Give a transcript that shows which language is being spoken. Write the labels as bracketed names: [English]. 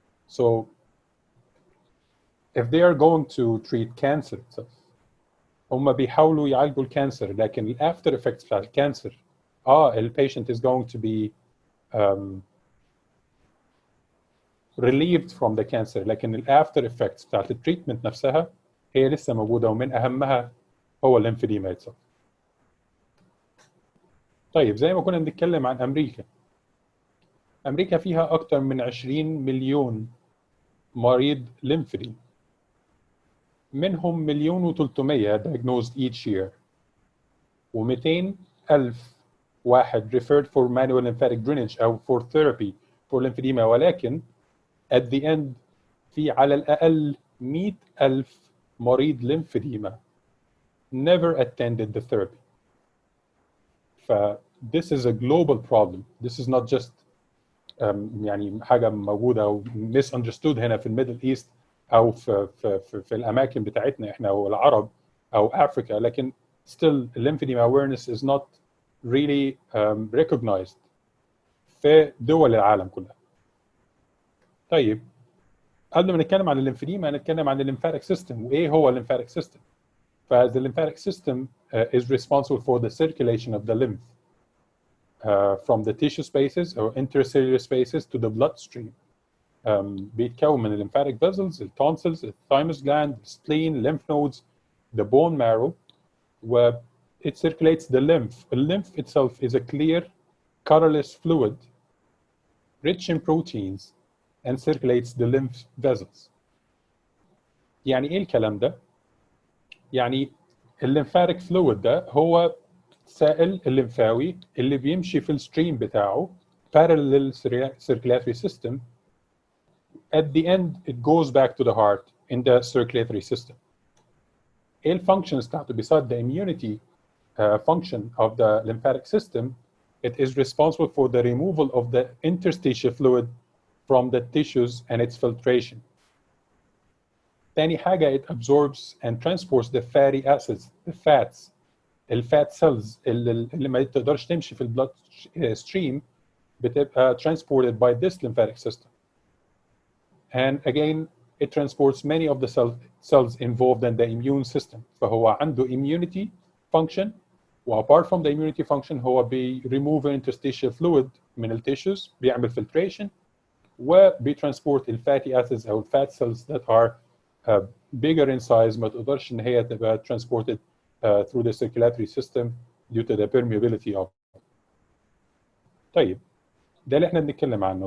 [English] So if they are going to treat cancer itself, [Arabic] هم بيحاولوا يعالجوا الكانسر، لكن ال [English] after effects [Arabic] بتاع الكانسر [English] the patient is going to be relieved from the cancer، لكن ال after effects [Arabic] بتاعت التريتمنت نفسها هي لسه موجودة، ومن أهمها هو الليمفedema [English] itself. [Arabic] طيب زي ما كنا بنتكلم عن أمريكا فيها أكتر من 20 مليون مريض lymphedema، منهم 1,300,000 [English] diagnosed each year، [Arabic] و200,000 واحد [English] referred for manual lymphatic drainage [Arabic] أو [English] for therapy for lymphedema. ولكن at the end [Arabic] في على الأقل 100,000 مريض [English] lymphedema never attended the therapy. This is a global problem. This is not just [Arabic] يعني حاجة موجودة أو misunderstood هنا في الميدل إيست أو في الأماكن بتاعتنا إحنا أو العرب أو أفريقيا، لكن [English] still lymphedema awareness is not really recognized [Arabic] في دول العالم كلها. طيب قبل ما نتكلم عن الليمفedema نتكلم عن الليمفاتيك سيستم وإيه هو الليمفاتيك سيستم. [English] The lymphatic system is responsible for the circulation of the lymph from the tissue spaces or intercellular spaces to the bloodstream. [Arabic] بيتكون من [English] lymphatic vessels, the tonsils, the thymus gland, the spleen, lymph nodes, the bone marrow, where it circulates the lymph. The lymph itself is a clear, colorless fluid, rich in proteins, and circulates the lymph vessels. [Arabic] يعني إيه الكلام ده؟ يعني الليمفاتيك فلويد ده هو سائل الليمفاوي اللي بيمشي في الستريم بتاعه [English] parallel circulatory system. At the end it goes back to the heart in the circulatory system. [Arabic] ايه الفانكشنز بتاعته [English] beside the immunity function of the lymphatic system? It is responsible for the removal of the interstitial fluid from the tissues and its filtration. [Arabic] تاني حاجة [English] it absorbs and transports the fatty acids, the fats, [Arabic] الفات سيلز اللي ما تقدرش تمشي في البلاد ستريم بتبقى [English] transported by this lymphatic system. And again, it transports many of the cells involved in the immune system. [Arabic] فهو عنده [English] immunity function, apart from the immunity function هو remove interstitial fluid من الtissues, بيعمل filtration, وبيترانسبورت الفاتي acids أو fat cells that are bigger in size [Arabic] ما تقدرش إن هي تبقى [English] transported through the circulatory system due to the permeability of. [Arabic] طيب ده اللي احنا بنتكلم عنه.